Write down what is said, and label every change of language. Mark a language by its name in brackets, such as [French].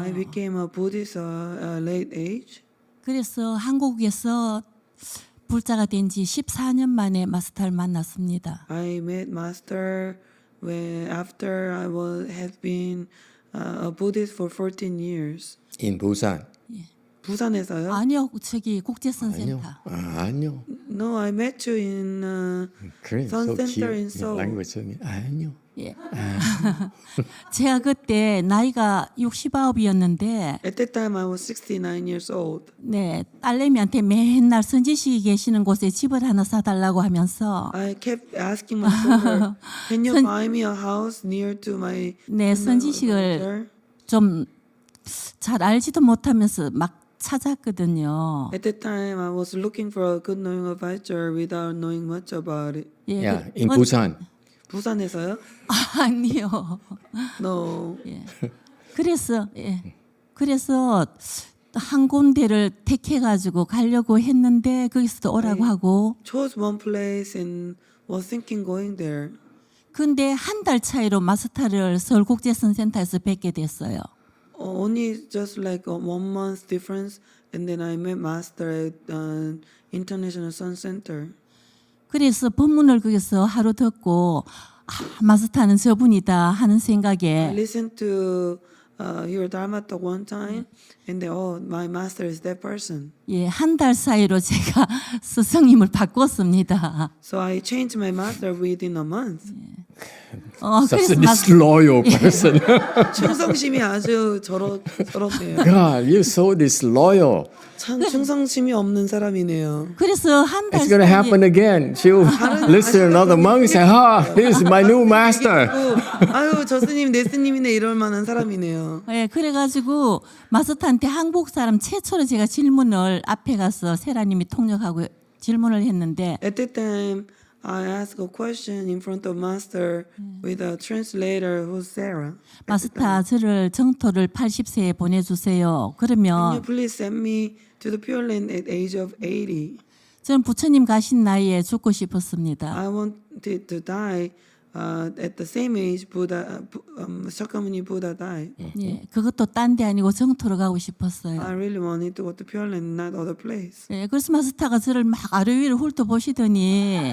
[English] I became a Buddhist late age. [Korean] 그래서 한국에서 불자가 된 지 14년 만에 마스터를 만났습니다. [English] I met Master after I had been a Buddhist for 14 years. In Busan. [Korean] 부산에서요? 아니요, 저기 국제선센터. 아니요. [English] No, I met you in Korean Sun so Center in cute. Seoul. Language. [Korean] 아니요. 예. 제가 그때 나이가 69이었는데 [English] At that time, I was 69 years old. [Korean] 네, 딸내미한테 맨날 선지식이 계시는 곳에 집을 하나 사달라고 하면서 [English] I kept asking my daughter, "Can you buy me a house near to my?" [Korean] 네, 선지식을 좀 잘 알지도 못하면서 막 찾았거든요. [English] At that time, I was looking for a good knowing advisor without knowing much about it. [Korean] 예, [English] Yeah, in Busan. [Korean] 부산에서요? 아니요. [English] No. [Korean] 예. 그래서 한 군데를 택해가지고 가려고 했는데 거기서도 오라고 하고. [English] Chose one place and was thinking going there. [Korean] 근데 한 달 차이로 마스터를 서울국제선센터에서 뵙게 됐어요. [English] Only just like 1 month difference, and then I met Master at International Sun Center. [Korean] 그래서 법문을 거기서 하루 듣고 마스터는 저분이다 하는 [English] I [Korean] 생각에 [English] listened to your Dharma talk one time, and then my Master is that person. [Korean] 예, 한 달 사이로 제가 스승님을 바꿨습니다. [English] So I changed my Master within a month. Such a disloyal person. [Korean] 충성심이 아주 저렇네요. [English] God, you're so disloyal. [Korean] 참 충성심이 없는 사람이네요. 그래서 한 달 [English] It's going to happen again. She'll listen to another monk and say, here's my new master. [Korean] 아유, 저 스님 내 스님이네 이럴 만한 사람이네요. 예, 그래가지고 마스터한테 한국 사람 최초로 제가 질문을 앞에 가서 세라님이 통역하고 질문을 했는데 [English] At that time, I asked a question in front of Master with a translator who's Sarah. [Korean] 마스터 저를 정토를 80세에 보내주세요. [English] Can you [Korean] 그러면 [English] please send me to the Pure Land at age of 80? [Korean] 저는 부처님 가신 나이에 죽고 싶었습니다. [English] I wanted to die at the same age Buddha, Shakyamuni Buddha died. [Korean] 예, 그것도 딴 데 아니고 정토로 가고 싶었어요. [English] I really wanted to go to Pure Land, not other place. [Korean] 예, 그래서 마스터가 저를 막 아래 위로 훑어보시더니